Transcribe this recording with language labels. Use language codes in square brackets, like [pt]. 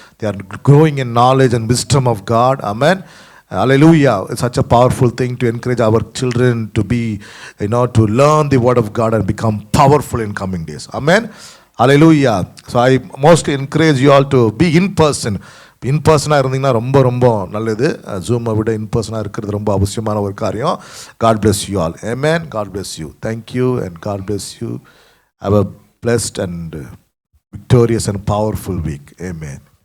[en] They are growing in knowledge and wisdom of God. Amen. Hallelujah. It's such a powerful thing to encourage our children to be, to learn the word of God and become powerful in coming days. Amen. Hallelujah. So I mostly encourage you all to be in person. [ta] இன் பர்சனாக இருந்தீங்கன்னா ரொம்ப ரொம்ப நல்லது. ஜூமை விட இன் பர்சனாக இருக்கிறது ரொம்ப அவசியமான ஒரு காரியம். [en] God bless you all. Amen. God bless you. Thank you and God bless you. Have a blessed and victorious and powerful week. Amen.